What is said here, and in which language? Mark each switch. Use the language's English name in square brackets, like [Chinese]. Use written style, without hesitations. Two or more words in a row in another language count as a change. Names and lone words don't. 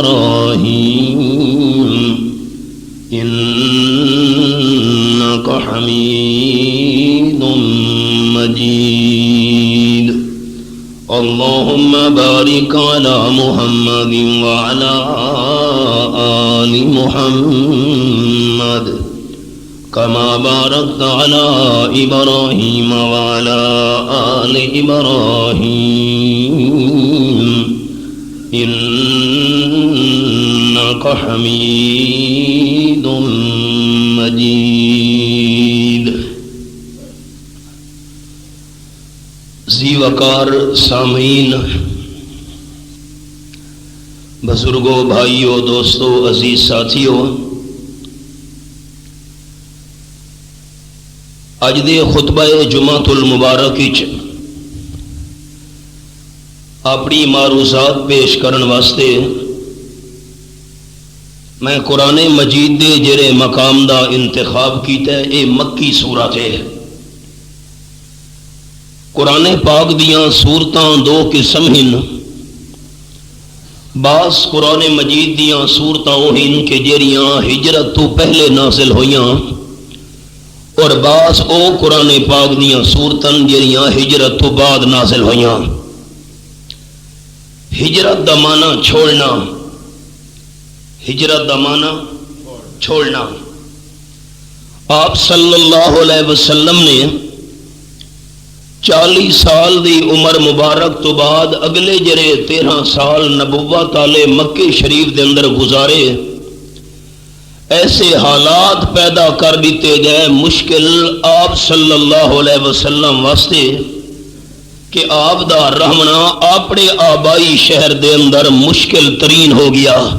[Arabic] إبراهيم إنك حميد مجيد اللهم بارك على محمد وعلى آل محمد كما باركت على إبراهيم وعلى آل إبراهيم إنك حميد مجيد [Urdu] ذی وقار سامعین، بزرگوں، بھائیوں، دوستوں، عزیز ساتھیوں، [Punjabi] اج دے خطبہ جمعۃ المبارک وچ اپنی معروضات پیش کرن واسطے میں قرآن مجید دے جڑے مقام دا انتخاب کیتا ہے، [Urdu] یہ مکی سورت ہے۔ [Punjabi] قرآن پاک دیاں سورتاں دو قسم ہیں، بعض قرآن مجید دیاں سورتاں وہ ہیں کہ جڑیاں ہجرت تو پہلے نازل ہویاں، اور بعض او قرآن پاک دیاں سورتاں جڑیاں ہجرت تو بعد نازل ہویاں۔ ہجرت دا معنی چھوڑنا، ہجرت دا معنی چھوڑنا۔ آپ [Arabic] صلی اللہ علیہ وسلم [Punjabi] نے 40 سال دی عمر مبارک تو بعد اگلے جرے 13 سال نبوت والے مکے شریف دے اندر گزارے، ایسے حالات پیدا کر دیتے گئے مشکل آپ [Arabic] صلی اللہ علیہ وسلم [Punjabi] واسطے کہ آپ دا رہنا اپنے آبائی شہر دے اندر مشکل ترین ہو گیا۔